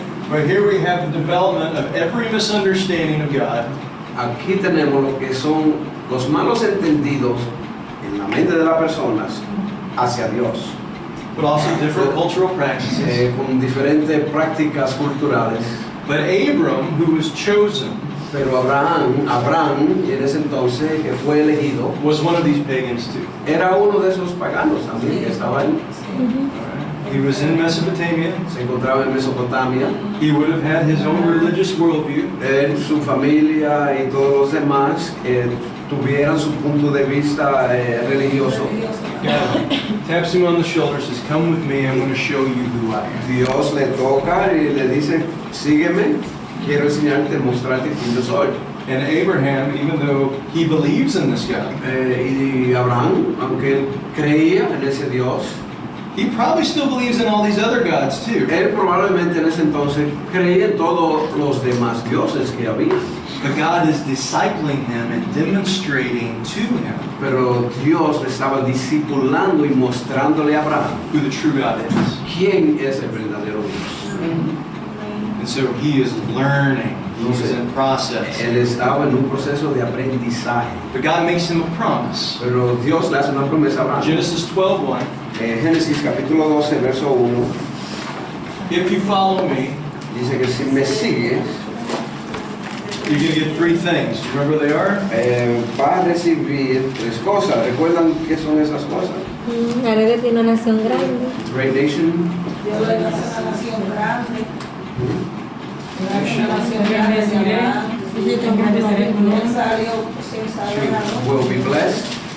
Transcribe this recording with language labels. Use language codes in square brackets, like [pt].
[en] But here we have the development of every misunderstanding of God. [es] Aquí tenemos lo que son los malos entendidos en la mente de las personas hacia Dios, [en] But also different cultural practices. [es] con diferentes prácticas culturales. [en] But Abram, who was chosen, [es] Pero Abraham, en ese entonces que fue elegido, [en] was one of these pagans too. [es] era uno de esos paganos también que estaba ahí. [en] He was in Mesopotamia. [es] Se encontraba en Mesopotamia. [en] He would have had his own religious worldview. [es] Él, su familia y todos los demás tuvieran su punto de vista religioso. [en] God taps him on the shoulder, says, "Come with me. I'm going to show you who I am." [es] Dios le toca y le dice, sígueme, quiero enseñarte, mostrarte quién yo soy. [en] And Abraham, even though he believes in this God, [es] Y Abraham, aunque él creía en ese Dios, [en] he probably still believes in all these other gods too. [es] él probablemente en ese entonces creía en todos los demás dioses que había. [en] But God is discipling him and demonstrating to him [es] Pero Dios le estaba discipulando y mostrándole a Abraham [en] who the true God is. [es] quién es el verdadero Dios. [en] And so he is learning He was in process. [es] Él estaba en un proceso de aprendizaje. [en] But God makes him a promise. [es] Pero Dios le hace una promesa a Abraham. [en] Genesis 12:1. [es] Génesis capítulo 12, verso 1, [en] If you follow me, [es] dice que si me sigues, [en] you're going to get three things. You remember what they are? [es] vas a recibir tres cosas. ¿Recuerdan qué son esas cosas? Haré de ti una nación grande. [en] Great nation. [es] Dios le hace una nación grande. [en] Will be blessed.